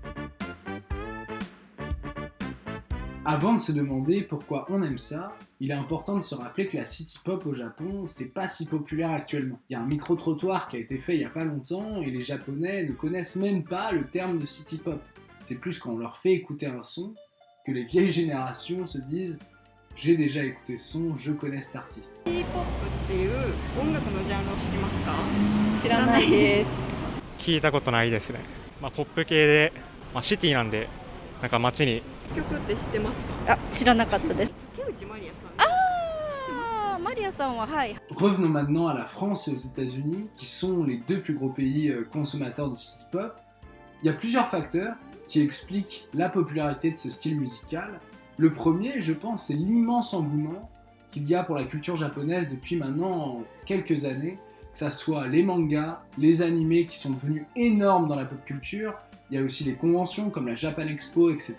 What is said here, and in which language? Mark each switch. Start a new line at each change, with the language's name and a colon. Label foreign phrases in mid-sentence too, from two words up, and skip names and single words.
French: Avant de se demander pourquoi on aime ça, il est important de se rappeler que la
English: city pop
French: au Japon, c'est pas si populaire actuellement. Il y a un micro-trottoir qui a été fait il y a pas longtemps et les Japonais ne connaissent même pas le terme de
English: city pop.
French: C'est plus quand on leur fait écouter un son que les vieilles générations se disent « j'ai déjà écouté ce son, je connais cet artiste ».
Japanese: K-pop っていう音楽のジャンルを知ってますか？知らないです。聞いたことないですね。ポップ系で、シティなんで、なんか街に。曲って知ってますか？あ、知らなかったです。竹内まりやさん。マリアさんははい。
French: Revenons maintenant à la France et aux États-Unis, qui sont les deux plus gros pays consommateurs de
English: city pop.
French: Il y a plusieurs facteurs qui expliquent la popularité de ce style musical. Le premier, je pense, c'est l'immense engouement qu'il y a pour la culture japonaise depuis maintenant quelques années, que ça soit les mangas, les animés qui sont devenus énormes dans la
English: pop culture,
French: il y a aussi les conventions comme la Japan Expo, etc.